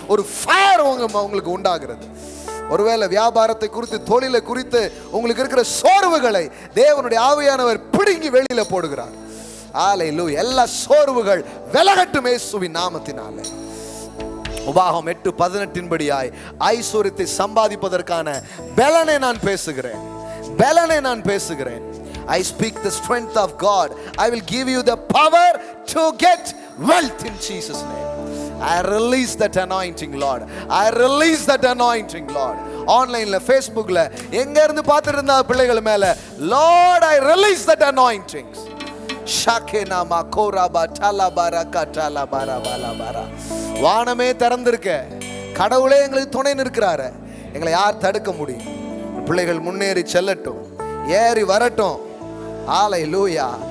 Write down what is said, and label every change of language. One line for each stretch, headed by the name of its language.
Tamil: ஒரு ஃபயர் உங்களுக்கு உண்டாகிறது. ஒருவேளை வியாபாரத்தை குறித்து, தொழிலை குறித்து உங்களுக்கு இருக்கிற சோர்வுகளை தேவனுடைய ஆவியானவர் பிடுங்கி வெளியில போடுகிறார். ஹல்லேலூயா. எல்லா சோர்வுகள் விலகட்டும் இயேசுவின் நாமத்தினாலே. உபாகம் 8:18 படியாய் ஐஸ்வரியத்தை சம்பாதிப்பதற்கான பலனை நான் பேசுகிறேன், பலனை நான் பேசுகிறேன்.
English: I speak the strength of God. I will give you the power to get wealth in Jesus' name. I release that anointing, Lord. I release that anointing, Lord.
Tamil: ஆன்லைன்ல, ஃபேஸ்புக்ல எங்க இருந்து பார்த்துட்டு இருந்தா பிள்ளைகள் மேல,
English: Lord, I release that anointing. ஷாகேனா மகோராபா டலபாரகா டலபாரபாலபாரா.
Tamil: வானமே திறந்திருக்க, கடவுளே எங்களுக்கு துணை நிற்கிறாரு. எங்களை யார் தடுக்க முடியும்? பிள்ளைகள் முன்னேறி செல்லட்டும், ஏறி வரட்டும். ஹல்லேலூயா.